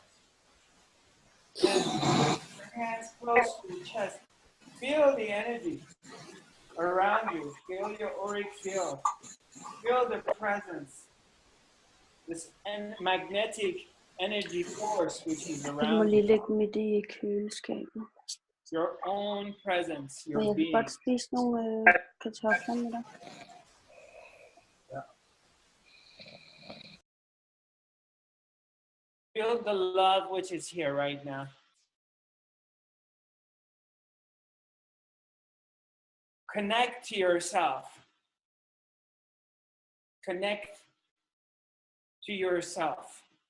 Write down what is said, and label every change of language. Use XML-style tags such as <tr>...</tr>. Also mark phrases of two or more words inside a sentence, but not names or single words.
<en>And bring your hands close to your chest. Feel the energy around you. Feel your auric field. Feel the presence. This magnetic energy force which is</en> <da>Du må</da> <en>around</en> <da>lige</da> <en>you.</en> <da>lægge mit i køleskabet.</da> <en>Your own presence,</en> <da>Og</da> <en>your</en> <da>jeg kan</da> <en>being.</en> <da>godt spise nogle kartofler med dig.</da> <en>Feel the love which is here right now. Connect to yourself. Connect to yourself.</en>